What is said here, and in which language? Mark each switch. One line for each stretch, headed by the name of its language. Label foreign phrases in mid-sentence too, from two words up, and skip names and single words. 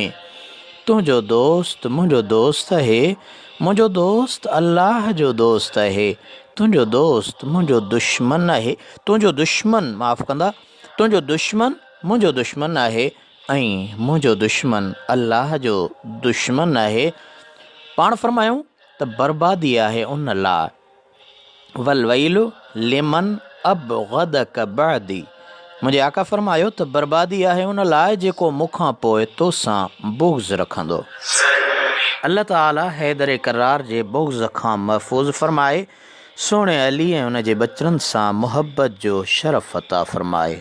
Sindhi: तुंहिंजो दोस्त मुंहिंजो दोस्त आहे, मुंहिंजो दोस्त अल्लाह जो दोस्त आहे, तुंहिंजो दोस्त मुंहिंजो दुश्मन आहे, तुंहिंजो दुश्मन माफ़ कंदा, तुंहिंजो दुश्मन मुंहिंजो दुश्मन आहे ऐं मुंहिंजो दुश्मन अल्लाह जो दुश्मन आहे। पाण फ़रमायूं त बर्बादी आहे उन लाइ,
Arabic: والويل لمن أبغضك بعدي.
Sindhi: मुंहिंजे आका फ़रमायो त बर्बादी आहे उन लाइ जेको मूंखां पोइ तोसां बुग़्ज़ रखंदो। अल्लाह ताला हैदर करार जे बुग़्ज़ खां महफ़ूज़ फ़रमाए, सोणे अली ऐं उन जे बचड़नि सां मुहब्बत जो शरफ़ अता फ़रमाए।